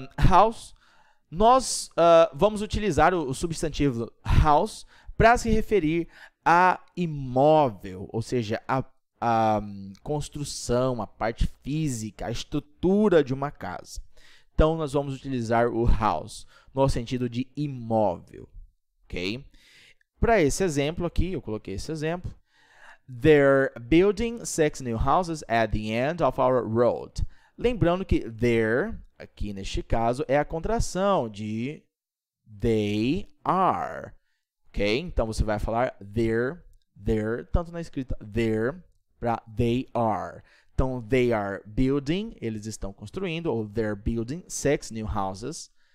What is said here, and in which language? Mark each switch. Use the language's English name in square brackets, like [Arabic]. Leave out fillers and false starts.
[Portuguese] House, nós vamos utilizar o substantivo house para se referir a imóvel, ou seja, a construção, a parte física, a estrutura de uma casa. Então, nós vamos utilizar o house no sentido de imóvel, ok? Para esse exemplo aqui, eu coloquei esse exemplo. [English] They're building 6 new houses at the end of our road. [Portuguese] Lembrando que there, aqui neste caso, é a contração de they are. Ok? Então, você vai falar there, tanto na escrita there para they are. Então, [English] they are building, [Portuguese] eles estão construindo, ou [English] they're building 6 new houses.